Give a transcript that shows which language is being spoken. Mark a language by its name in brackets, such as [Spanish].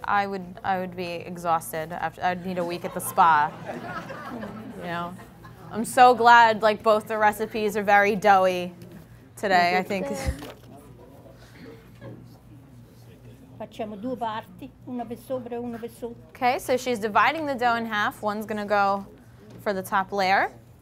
[English] I would be exhausted after. I'd need a week at the spa. You know. I'm so glad like both the recipes are very doughy today. I think. [Italian] Facciamo 2 parti, una per sopra e una per sotto. [English] Okay, so she's dividing the dough in half. One's going to go for the top layer.